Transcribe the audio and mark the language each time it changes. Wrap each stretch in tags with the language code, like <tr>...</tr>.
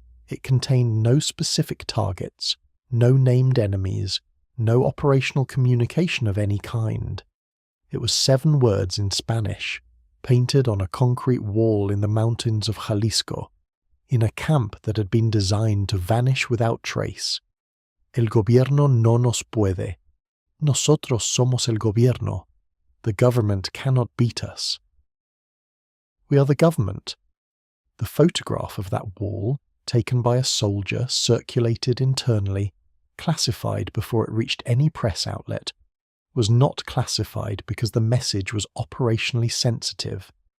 <en>It contained no specific targets, no named enemies, no operational communication of any kind. It was 7 words in Spanish, painted on a concrete wall in the mountains of Jalisco, in a camp that had been designed to vanish without trace.</en> <es>El gobierno no nos puede. Nosotros somos el gobierno.</es> <en>The government cannot beat us. We are the government. The photograph of that wall, taken by a soldier, circulated internally, classified before it reached any press outlet, was not classified because the message was operationally sensitive.</en>